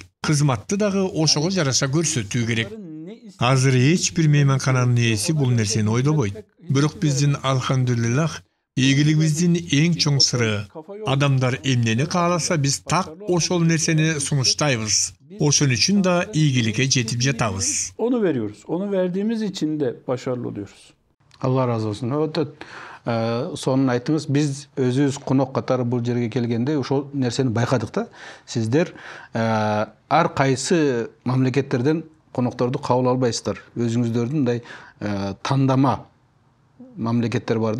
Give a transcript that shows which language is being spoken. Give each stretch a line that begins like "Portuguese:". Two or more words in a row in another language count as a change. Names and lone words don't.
Kyrgyz: Кызматты дагы ошого жараша көрсөтүү керек. Азыр эч бир мейманкананын ээси бул нерсени ойлобойт. Бирок биздин алхамдулиллах ийгилигибиздин эң чоң сыры адамдар эмнени кааласа биз так ошол нерсени сунуштайбыз. Ошон үчүн да ийгиликке жетип жатабыз.
Turkish: Onu veriyoruz. Onu verdiğimiz için de başarılı oluyoruz. Allah razı olsun.
Kyrgyz: Өтө сонун айтыңыз. Биз өзүбүз конок катары бул жерге келгенде ошол нерсени байкадык да. Сиздер ар кайсы мамлекеттерден конокторду кабыл албайсыздар. Өзүңүздөрдүн мындай тандама мамлекеттер бар да.